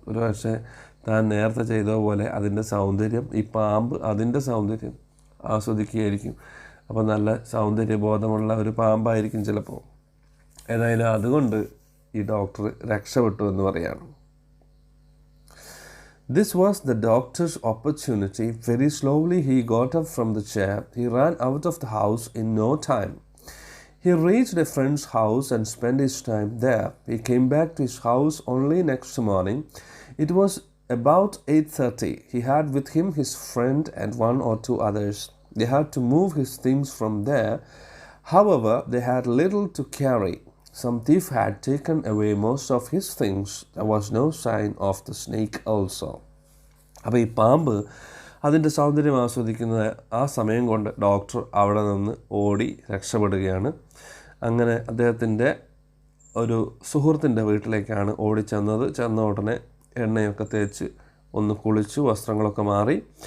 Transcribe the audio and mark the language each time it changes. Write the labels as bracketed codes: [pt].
[ml] ഒരു പക്ഷേ താൻ നേരത്തെ ചെയ്ത പോലെ അതിൻ്റെ സൗന്ദര്യം, ഈ പാമ്പ് അതിൻ്റെ സൗന്ദര്യം ആസ്വദിക്കുകയായിരിക്കും. അപ്പോൾ നല്ല സൗന്ദര്യബോധമുള്ള ഒരു പാമ്പായിരിക്കും ചിലപ്പോൾ. ഏതായാലും അതുകൊണ്ട് ഈ ഡോക്ടർ രക്ഷപ്പെട്ടു എന്ന് പറയാണ്. [en] This was the doctor's opportunity. Very slowly he got up from the chair. He ran out of the house in no time. He reached a friend's house and spent his time there. He came back to his house only next morning. It was about 8:30. He had with him his friend and one or two others. They had to move his things from there. However, they had little to carry. Some thief had taken away most of his things. There was no sign of the snake also. [ml] അപ്പോൾ ഈ പാമ്പ് അതിൻ്റെ സൗന്ദര്യം ആസ്വദിക്കുന്ന ആ സമയം കൊണ്ട് doctor അവിടെ നിന്ന് ഓടി രക്ഷപ്പെടുകയാണ്. അങ്ങനെ അദ്ദേഹത്തിൻ്റെ ഒരു സുഹൃത്തിൻ്റെ വീട്ടിലേക്കാണ് ഓടിച്ചെന്നത്. ചെന്ന ഉടനെ എണ്ണയൊക്കെ തേച്ച് ഒന്ന് കുളിച്ചു, വസ്ത്രങ്ങളൊക്കെ മാറി.